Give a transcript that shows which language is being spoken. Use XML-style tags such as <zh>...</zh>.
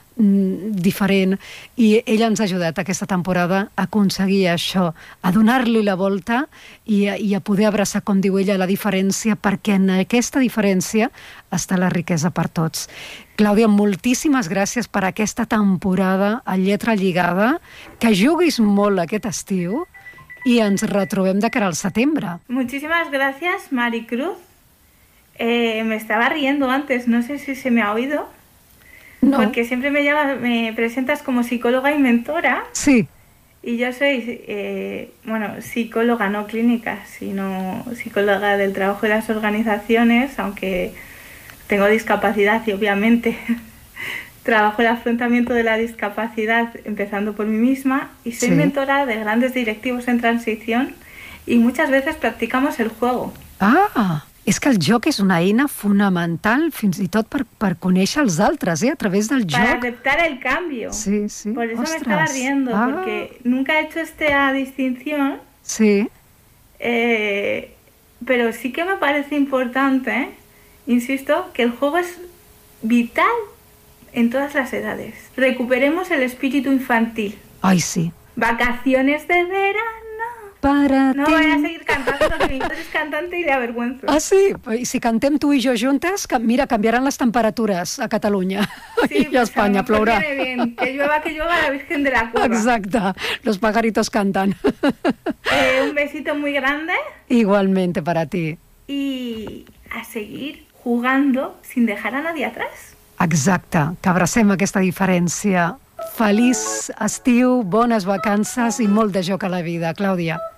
<ca>diferent, i ella ens ha ajudat aquesta temporada a aconseguir això, a donar-li la volta i a poder abraçar, com diu ella, la diferència, perquè en aquesta diferència està la riquesa per tots. Clàudia, moltíssimes gràcies per aquesta temporada a Lletra Lligada, que juguis molt aquest estiu i ens retrobem de cara al setembre. Moltíssimes gràcies, Mari Cruz.</ca> <es>Me estaba riendo antes, no sé si se me ha oído. No. Porque siempre me presentas como psicóloga y mentora. Sí. Y yo soy, psicóloga, no clínica, sino psicóloga del trabajo y las organizaciones, aunque tengo discapacidad y obviamente trabajo el afrontamiento de la discapacidad empezando por mí misma. Y soy sí. Mentora de grandes directivos en transición y muchas veces practicamos el juego. ¡Ah!</es> <ca>És que el joc és una eina fonamental fins i tot per conèixer els altres, a través del joc.</ca> <es>Para aceptar el cambio. Sí, sí. Por eso</es> <ca>ostres.</ca> <es>Me estaba riendo, porque nunca he hecho esta distinción. Sí. Pero sí que me parece importante, ¿eh? Insisto que el juego es vital en todas las edades. Recuperemos el espíritu infantil. Ay, sí. Vacaciones de verano. Para no ti. Voy a seguir cantando porque mi padre es cantante y le avergüenzo. Ah, sí. Y si cantem tú y yo juntas, mira, cambiarán las temperaturas a Cataluña. Sí, y a España, pues,</es> <ca>plourà.</ca> <es>Viene bien. Que llueva la Virgen de la Cueva. Exacte. Los pajaritos cantan. Un besito muy grande. Igualmente para ti. Y a seguir jugando sin dejar a nadie atrás.</es> <ca>Exacte, que abracem aquesta diferència. Feliç estiu, bones vacances i molt de joc a la vida, Clàudia.</ca>